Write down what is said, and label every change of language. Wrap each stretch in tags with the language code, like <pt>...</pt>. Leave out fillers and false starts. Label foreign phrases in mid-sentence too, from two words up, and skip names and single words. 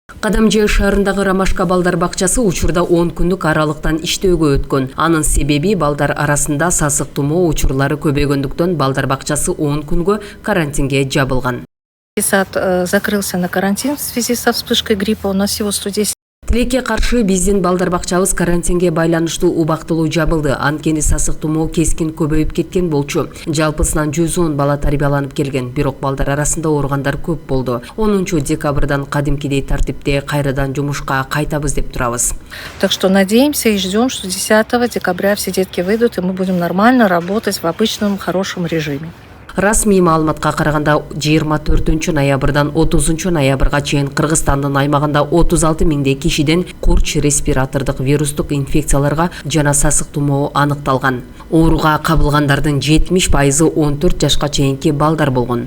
<ky>Кадамжай шаарындагы Ромашка балдар бакчасы учурда 10 күндүк аралыктан иштөөгө өткөн. Анын себеби балдар арасында сасык тумоо учурлары көбөйгөндүктөн балдар бакчасы 10 күнгө карантинге жабылган.</ky> <ru>Сад закрылся на карантин в связи со вспышкой гриппа. У нас всего 110.</ru> <ky>Тилекке каршы биздин балдар бакчабыз карантинге байланыштуу убактылуу жабылды. Анткени сасык тумоо кескин көбөйүп кеткен болчу. Жалпысынан 110 бала тарбияланып келген. Бирок балдар арасында ооругандар көп болду. 10 декабрдан кадимкидей тартипте кайрадан жумушка кайтабыз деп турабыз.</ky> <ru>Так что надеемся и ждем, что 10 декабря все детки выйдут, и мы будем нормально работать в обычном хорошем режиме.</ru> <ky>Расмий маалыматка караганда 24 ноябрдан 30 ноябрга чейин Кыргызстандын аймагында 36 миңдей кишиден курч респиратордук вирустук инфекцияларга жана сасык тумоо аныкталган. Ооруга кабылгандардын 70% 14 жашка чейинки балдар болгон.</ky>